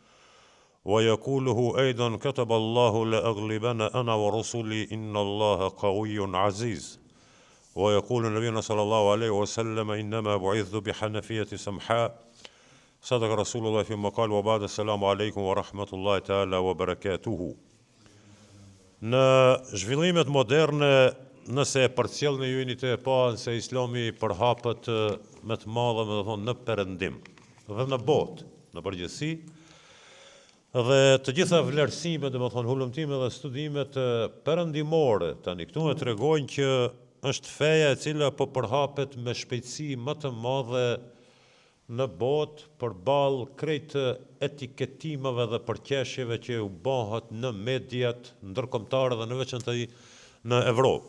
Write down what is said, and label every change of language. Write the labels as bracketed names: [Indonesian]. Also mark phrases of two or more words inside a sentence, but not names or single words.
[Arabic] ويقوله أيضا كتب الله لأغلبن أنا ورسلي إن الله قوي عزيز ويقول النبي صلى الله عليه وسلم إنما بعثت بحنفية سمحاء صدق رسول الله فيما قال وبعد السلام عليكم ورحمة الله تعالى وبركاته. [Albanian] Në zhvillimet moderne, nëse e përcjellni ju jeni të pa se Islami përhapet me të madhe, me të thonë në perëndim dhe në botë, në përgjithësi, dhe të gjitha vlerësimet, dhe me thonë hulumtime dhe studimet perëndimore, tani këtu me tregojnë që është feja e cila po përhapet me shpejtësi më të madhe në botë përballë krejt etiketimeve dhe përqeshjeve që u bëhet në mediat ndërkombëtare dhe në veçantë në Evropë.